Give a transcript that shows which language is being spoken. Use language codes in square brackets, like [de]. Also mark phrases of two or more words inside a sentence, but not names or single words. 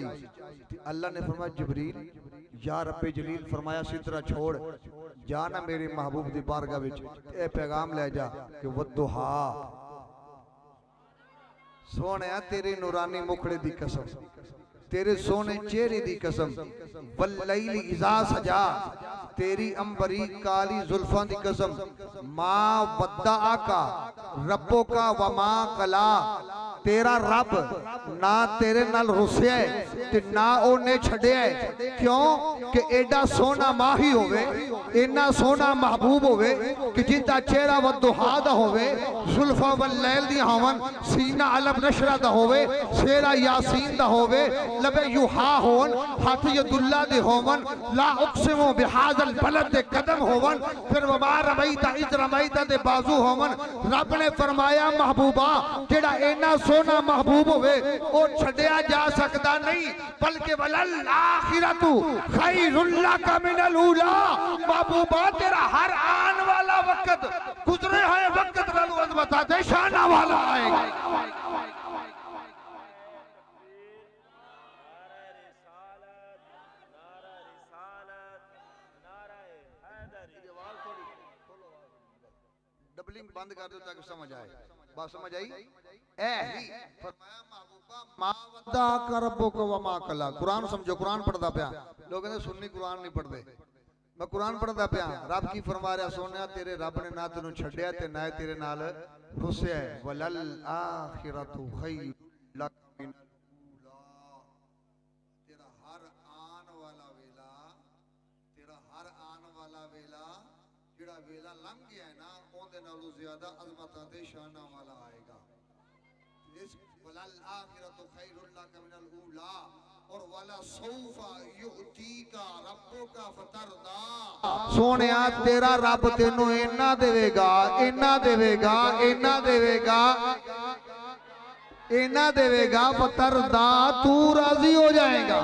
[pa] اللہ نے فرمایا جبریل [ar] یا ربِّ جلیل, [pa] فرمایا سدرہ چھوڑ جانا میرے محبوب دی بارگاہ وچ، اے پیغام لے جا کہ والضحیٰ، سوہنیا تیرے نورانی مکھڑے دی قسم، تیرے سوہنے چہرے دی قسم. [ar] واللیل اذا سجیٰ, [pa] تیری عنبری کالی زلفاں دی قسم. [ar] ما ودعک ربک وما قلیٰ, [pa] تیرا رب نہ تیرے نال رسیا ہے تے نہ اوہنے چھڈیا ہے. کیوں کہ ایڈا سوہنا ماہی ہووے، اِنّا سوہنا محبوب ہووے کہ جِندا چہرہ والضحیٰ دا ہووے، زلفا واللیل دی ہوون، سینہ [ar] الم نشرح [pa] دا ہووے، شیرا یٰسین دا ہووے، لبے یوحیٰ ہوون، ہتھ یداللہ دے ہوون, [ar] لا اقسم بہٰذا البلد [pa] دے قدم ہوون، پھر [ar] وما رمیت اذ رمیت [pa] دے بازو ہوون. رب نے فرمایا محبوبا جیہڑا اِنّا سوہنا محبوب ہووے او چھڈیا جا سکدا نہیں، بلکہ [ar] وللآخرۃ خیر لک من الاولیٰ. [pa] محبوبا تیرا ہر آنے والا وقت گزرے ہوئے وقت نال بتا دے شانا والا آئے گا. [ur] ڈبلنگ بند کر دو تاکہ سمجھ آئے، بات سمجھ آئی? [pa] فرمایا محبوبا [ar] ما ودعک ربک وما قلیٰ. [pa] قرآن سمجھو، قرآن پڑھدا پیا، لوگ کہندے سنی قرآن نہیں پڑھدے، میں قرآن پڑھدا پیا. رب کی فرما رہا، سوہنیا تیرے رب نے نہ تینوں چھڈیا تے نہ تیرے نال رسیا ہے. [ar] وللآخرۃ خیر لک من الاولیٰ, [pa] تیرا ہر آن والا ویلا، تیرا ہر آن والا ویلا جیہڑا ویلا لنگھ گیا ہے نا، اوہدے نالوں زیادہ عظمتاں تے شانا والا آئے گا. [ar] اس وللآخرۃ خیر لک من الاولیٰ, اور ولا سوف یعطیک ربک فترضیٰ. [pa] سوہنیا تیرا رب تینوں اِنّا دیوے گا، اِنّا دیوے گا، اِنّا دیوے گا، اِنّا دیوے گا، فترضیٰ، تو راضی ہو جائے گا.